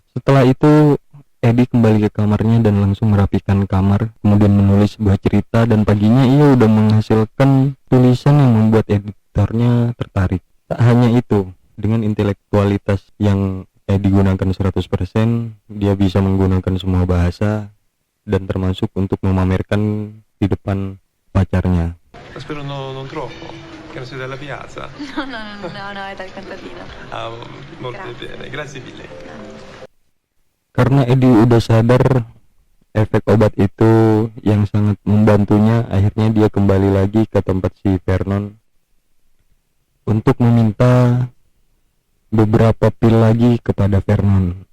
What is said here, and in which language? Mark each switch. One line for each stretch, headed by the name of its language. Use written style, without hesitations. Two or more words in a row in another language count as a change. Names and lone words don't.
Indonesian: Setelah itu Eddie kembali ke kamarnya dan langsung merapikan kamar, kemudian menulis sebuah cerita, dan paginya ia udah menghasilkan tulisan yang membuat editornya tertarik. Tak hanya itu, dengan intelektualitas yang digunakan 100%, dia bisa menggunakan semua bahasa dan termasuk untuk memamerkan di depan pacarnya.
Italian: Spero non troppo, che non sei della piazza. No, è dal contadino. Molto bene, grazie mille.
Indonesian: Karena Eddie udah sadar efek obat itu yang sangat membantunya, akhirnya dia kembali lagi ke tempat si Vernon untuk meminta beberapa pil lagi kepada Vernon.